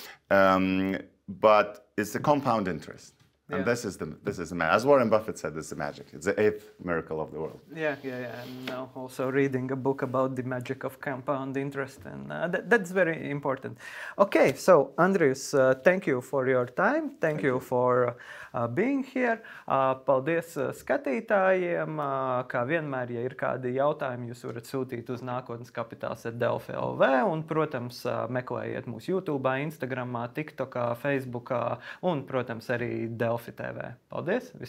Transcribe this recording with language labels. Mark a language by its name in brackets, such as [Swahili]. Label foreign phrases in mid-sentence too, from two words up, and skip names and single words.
[English] But it's the compound interest. And this is the as Warren Buffett said, this is the magic. It's the 8th miracle of the world. Yeah. And now also reading a book about the magic of compound interest, and that's very important. Okay, so Andrjus, thank you for your time. Thank you for being here. [Latvian] Paldies skatītājiem. Kā vienmēr, ja ir kādi jautājumi, jūs varat sūtīt uz Nākotnes kapitāls @Delfi LV, un, protams, meklējiet mūs YouTube, Instagramā, TikTokā, Facebookā, un, protams, arī Delfi TV.